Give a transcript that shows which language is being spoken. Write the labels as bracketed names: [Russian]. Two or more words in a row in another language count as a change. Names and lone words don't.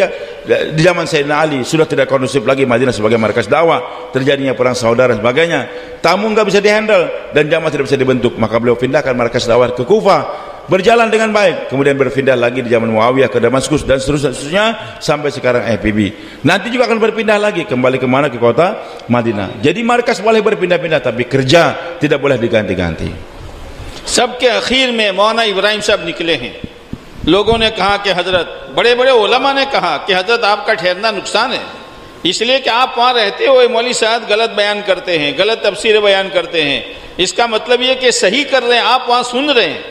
[Indonesian] Di zaman Sayyidina Ali sudah tidak kondusif lagi Madinah sebagai markas dakwah, terjadinya perang saudara dan sebagainya, tamu nggak bisa dihandle dan jamaah tidak bisa dibentuk, maka beliau pindahkan markas dakwah ke Kufah, berjalan dengan baik, kemudian berpindah lagi di zaman Muawiyah ke Damaskus dan seterusnya sampai sekarang FPB. Nanti juga akan berpindah lagi kembali ke mana, ke kota Madinah. Jadi markas boleh berpindah-pindah, tapi kerja tidak boleh diganti-ganti. [Hindi] सबके आखिर में मौलाना इब्राहिम साहब निकले हैं। लोगों ने कहा कि हजरत, बड़े बड़े उलमा ने कहा कि हजरत आपका ठहरना नुकसान है, इसलिए कि आप वहाँ रहते हुए मौलवी साहब गलत बयान करते हैं, गलत तफसीर बयान करते हैं। इसका मतलब ये कि सही कर रहे हैं, आप वहाँ सुन रहे हैं।